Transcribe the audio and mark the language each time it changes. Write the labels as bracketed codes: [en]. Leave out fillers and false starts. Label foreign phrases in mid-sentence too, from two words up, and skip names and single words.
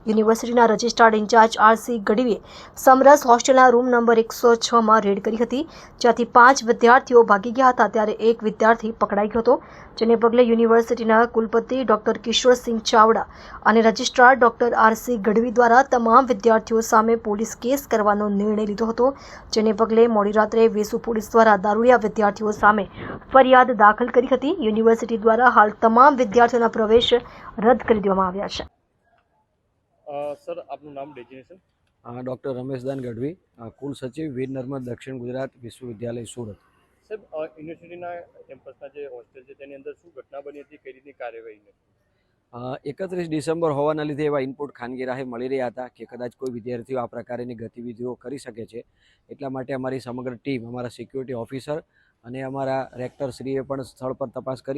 [gu] યુનિવર્સિટીના [en] registrard in-charge [gu] આરસી ગઢવીએ સમરસ હોસ્ટેલના [en] room number [gu] 106માં રેડ કરી હતી, જ્યાંથી 5 વિદ્યાર્થીઓ ભાગી ગયા હતા ત્યારે એક વિદ્યાર્થી પકડાઈ ગયો હતો, જેને પગલે યુનિવર્સિટીના કુલપતિ ડોક્ટર કિશોરસિંહ ચાવડા અને રજિસ્ટ્રાર ડોક્ટર આરસી ગઢવી દ્વારા તમામ વિદ્યાર્થીઓ સામે [en] police case [gu] કરવાનો નિર્ણય લીધો હતો, જેને પગલે મોડી રાત્રે વેસુ પોલીસ દ્વારા દારૂડિયા વિદ્યાર્થીઓ સામે ફરિયાદ દાખલ કરી હતી। યુનિવર્સિટી દ્વારા હાલ તમામ વિદ્યાર્થીઓના પ્રવેશ રદ કરી દેવામાં આવ્યા છે। सर आपનું નામ ડેઝિગ્નેશન? ડૉક્ટર રમેશદાન ગઢવી, કુલ સચિવ વીર નર્મદ દક્ષિણ ગુજરાત વિશ્વવિદ્યાલય સુરત। સાહેબ, યુનિવર્સિટીના કેમ્પસના જે હોસ્ટેલ છે તેની અંદર શું ઘટના બની હતી, કઈ રીતની કાર્યવાહી હતી? 31 ડિસેમ્બર હોવાના લીધે એવા ઇનપુટ ખાનગી રાહે મળી રહ્યા હતા કે કદાચ કોઈ વિદ્યાર્થીઓ આ પ્રકારની ગતિવિધિઓ કરી શકે છે, એટલા માટે અમારી સમગ્ર ટીમ, અમારા [en] security officer [gu] અને અમારા રેક્ટરશ્રીએ પણ સ્થળ પર તપાસ કરી।